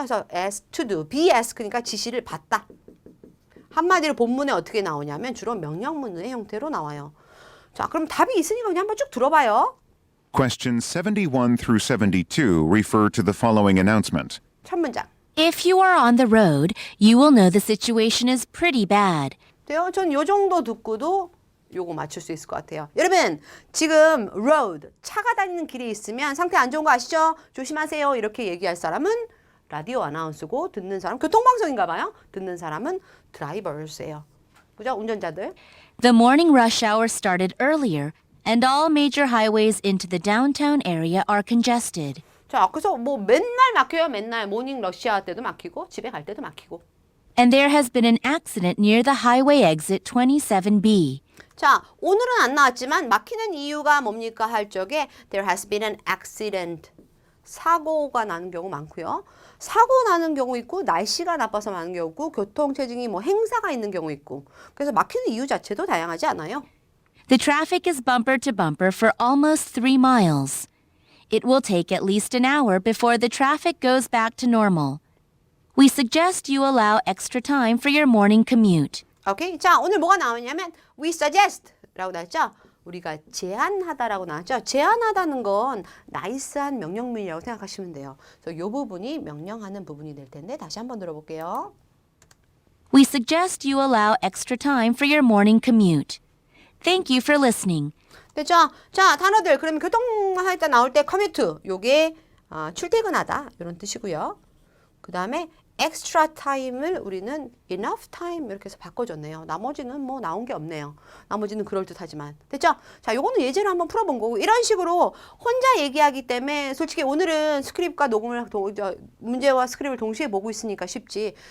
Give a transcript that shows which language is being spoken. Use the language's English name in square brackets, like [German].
[Korean] 그래서 ask to do, be ask니까 지시를 받다. 한마디로 본문에 어떻게 나오냐면 주로 명령문의 형태로 나와요. 자, 그럼 답이 있으니까 그냥 한번 쭉 들어봐요. [English] Questions 71 through 72 refer to the following announcement. [Korean] 첫 문장. [English] If you are on the road, you will know the situation is pretty bad. [Korean] 돼요? 전 요 정도 듣고도 요거 맞출 수 있을 것 같아요. 여러분, 지금 road, 차가 다니는 길에 있으면 상태 안 좋은 거 아시죠? 조심하세요. 이렇게 얘기할 사람은 라디오 아나운서고 듣는 사람, 교통방송인가 봐요. 듣는 사람은 드라이버스예요. 그죠? 운전자들. [English] The morning rush hour started earlier, and all major highways into the downtown area are congested. [Korean] 자, 그래서 뭐 맨날 막혀요. 맨날 모닝 러시아 때도 막히고 집에 갈 때도 막히고. [English] And there has been an accident near the highway exit 27B. [Korean] 자, 오늘은 안 나왔지만 막히는 이유가 뭡니까 할 적에 [English] there has been an accident. [Korean] 사고가 나는 경우 많고요. 사고 나는 경우 있고 날씨가 나빠서 나는 경우 있고 교통체증이 뭐 행사가 있는 경우 있고. 그래서 막히는 이유 자체도 다양하지 않아요. [English] The traffic is bumper to bumper for almost 3 miles. It will take at least an hour before the traffic goes back to normal. We suggest you allow extra time for your morning commute. [Korean] 오케이. 자, 오늘 뭐가 나오냐면 [English] we suggest [Korean] 라고 나왔죠. 우리가 제안하다라고 나왔죠. 제안하다는 건 나이스한 명령문이라고 생각하시면 돼요. 그래서 이 부분이 명령하는 부분이 될 텐데 다시 한번 들어볼게요. [English] We suggest you allow extra time for your morning commute. Thank you for listening. [Korean] 됐죠? 자, 단어들. 그러면 교통할 때 나올 때 commute. 요게 출퇴근하다 이런 뜻이고요. 그 다음에 extra time을 우리는 enough time 이렇게 해서 바꿔줬네요. 나머지는 뭐 나온 게 없네요. 나머지는 그럴듯하지만. 됐죠? 자, 요거는 예제로 한번 풀어본 거고 이런 식으로 혼자 얘기하기 때문에 솔직히 오늘은 스크립과 녹음을 문제와 스크립을 동시에 보고 있으니까 쉽지.